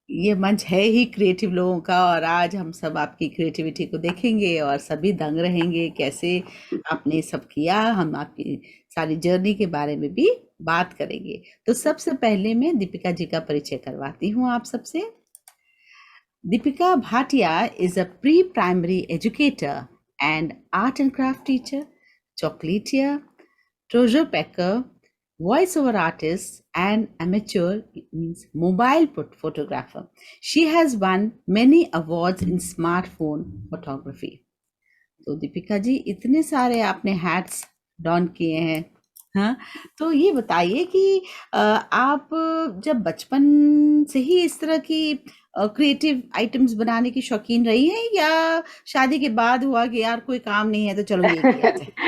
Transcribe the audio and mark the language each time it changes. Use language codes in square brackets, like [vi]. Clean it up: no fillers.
[hi] ये मंच है ही क्रिएटिव लोगों का और आज हम सब आपकी क्रिएटिविटी को देखेंगे और सभी दंग रहेंगे कैसे आपने सब किया। हम आपकी सारी जर्नी के बारे में भी बात करेंगे। तो सबसे पहले मैं दीपिका जी का परिचय करवाती हूँ आप सबसे। [en] Deepika Bhatia is a pre-primary educator and art and craft teacher, chocolatier, treasure packer, voiceover artist, and amateur means mobile photographer. She has won many awards in smartphone photography. [hi] तो दीपिका जी, इतने सारे आपने हैट्स डॉन किए हैं। हाँ, तो ये बताइए कि आप जब बचपन से ही इस तरह की क्रिएटिव आइटम्स बनाने की शौकीन रही हैं या शादी के बाद हुआ कि यार कोई काम नहीं है तो चलो ये किया जाए?